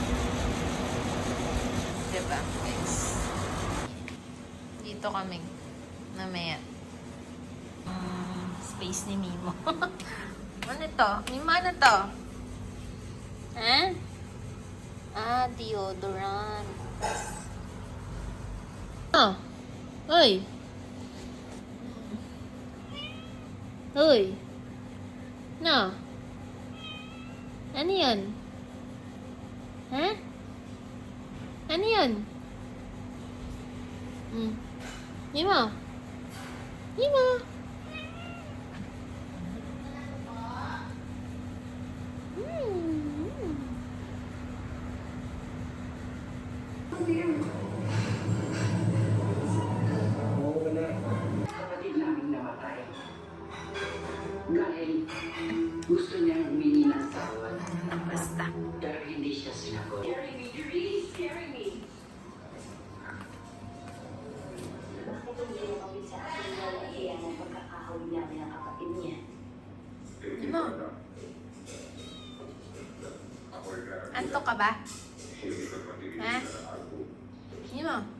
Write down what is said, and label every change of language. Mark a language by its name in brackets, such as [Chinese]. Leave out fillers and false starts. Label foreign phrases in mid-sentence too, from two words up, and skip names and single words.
[Filipino] Diba, guys? Dito kami. Namaya. Space ni Mimo. Ano to? Mimo, ano to? Deodorant. Hoy! Hoy! No? Ano yan? Ano yan? Mimo? Mimo? Kapatid naming namatay. Dahil gusto niyang humingi ng tawad. Basta. Pero hindi siya sinagot. [English] Carry me, please, carry me. [Filipino] Bakit hindi lumapit sa akin na nahiya ng pagkakahawin namin ng kapatid niya? Mimo? Antok ka ba? Ha? Mimo?